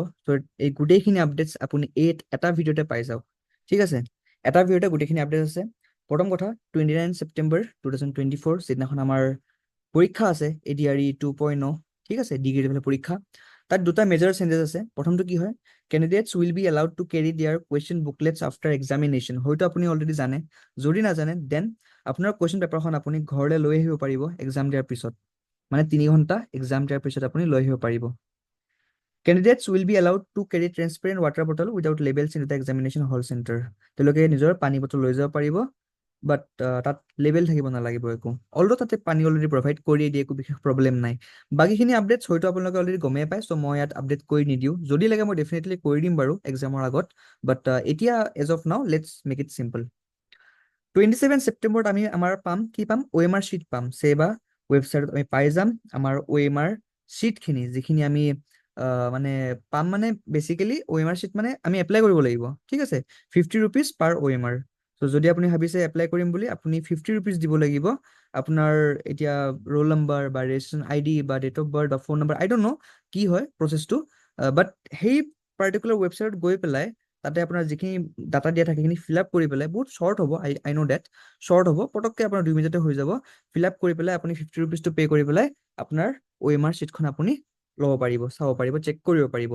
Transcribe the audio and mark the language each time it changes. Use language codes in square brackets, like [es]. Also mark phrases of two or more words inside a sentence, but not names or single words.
[as] চ' এই গোটেইখিনি আপডেটছ আপুনি এটা ভিডিঅ'তে পাই যাওক। ঠিক আছে, এটা ভিডিঅ'তে গোটেইখিনি আপডেট আছে। প্ৰথম কথা, 29 ছেপ্টেম্বৰ 2024 যিদিনাখন আমাৰ পৰীক্ষা আছে এডিআৰই 2.0। ঠিক আছে, [en] degree levelৰ [as] পৰীক্ষা। তাত দুটা [en] major changes [as] আছে। প্ৰথমটো কি হয়, [en] candidates will be allowed to carry their question booklets after examination। [as] হয়তো আপুনি অলৰেডি জানে। যদি নাজানে দেন আপোনাৰ [en] question paperখন [as] আপুনি ঘৰলৈ লৈ আহিব পাৰিব এক্সাম দিয়াৰ পিছত। মানে 3 ঘণ্টা এক্সাম দিয়াৰ পিছত আপুনি লৈ আহিব পাৰিব। [en] Candidates will be allowed to carry transparent water bottle without labels into the examination hall center। [as] তেওঁলোকে নিজৰ পানী বটল লৈ যাব পাৰিব, বাট তাত লেবেল থাকিব নালাগিব একো। অলৰেডি তাতে পানী অলৰেডি প্ৰভাইড কৰি দিয়ে, একো বিশেষ প্ৰব্লেম নাই। বাকীখিনি আপডেটছ হয়তো আপোনালোকে অলৰেডি গমেই পায়, চ' মই ইয়াত আপডেট কৰি নিদিওঁ। যদি লাগে মই ডেফিনেটলি কৰি দিম বাৰু এক্সামৰ আগত, বাট এতিয়া [en] as of now let's make it simple. [as] 27 ছেপ্টেম্বৰত আমি কি পাম, [en] OMR sheet [as] পাম। চেবা ৱেবছাইটত আমি পাই যাম আমাৰ [en] OMR sheetখিনি, [as] যিখিনি আমি মানে পাম। মানে বেচিকেলি [en] OMR sheet [as] মানে আমি এপ্লাই কৰিব লাগিব। ঠিক আছে, [en] 50 rupees per OMR. [as] চ' যদি আপুনি ভাবিছে এপ্লাই কৰিম বুলি, আপুনি 50 rupees দিব লাগিব। আপোনাৰ এতিয়া [en] roll number [as] বা [en] registration ID [as] বা [en] date of birth [as] বা [en] phone number, I don't know [as] কি হয় প্ৰচেছটো, বাট সেই [en] particular websiteত [as] গৈ পেলাই তাতে আপোনাৰ যিখিনি ডাটা দিয়া থাকে সেইখিনি [en] fill up [as] কৰি পেলাই, বহুত শ্বৰ্ট হ'ব, [en] I know that short [as] হ'ব, পটককৈ আপোনাৰ 2 মিনিটতে হৈ যাব। [en] fill up [as] কৰি পেলাই আপুনি 50 rupees পে' কৰি পেলাই আপোনাৰ [en] OMR sheetখন [as] আপুনি ল'ব পাৰিব, চাব পাৰিব, চেক কৰিব পাৰিব।